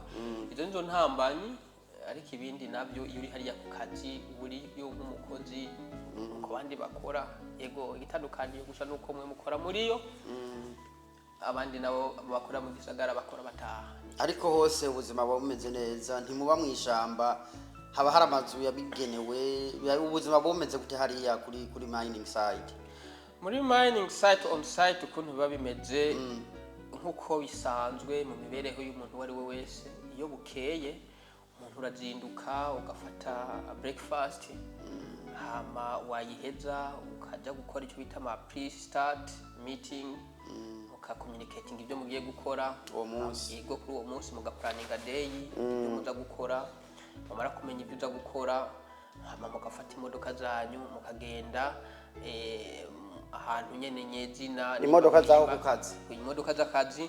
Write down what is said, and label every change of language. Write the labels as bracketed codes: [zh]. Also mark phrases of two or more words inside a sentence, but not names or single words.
[rn] Izo nizo ntambanyi, ariko ibindi nabyo iyo uri hariya ku kazi uri yo nk'umukozi ku bandi bakora, yego igitandukanye gusa nuko mwe mukora muri yo, abandi nabo bakora mu gisagara bakora bataha. Ariko hose ubuzima buba bumeze neza, ntimuba mu ishamba, haba hari amazu yabigenewe, ubuzima bumeze gute hariya kuri [en] mining site? [rn] Muri [en] mining site on site [rn] ukuntu biba bimeze nk'uko bisanzwe mu mibereho y'umuntu uwo ari we wese. Iyo bukeye umuntu urazinduka ugafata breakfast, hama wayiheza ukajya gukora icyo bita ama [en] pre-start meeting, communicating [rn] ibyo mugiye gukora uwo munsi, yego kuri uwo munsi mugaplaninga day ibyo muza gukora, mumara kumenya ibyo uza gukora, hama mugafata imodoka zanyu mukagenda ahantu nyene nyezina imodoka zaho ku kazi, imodoka z'akazi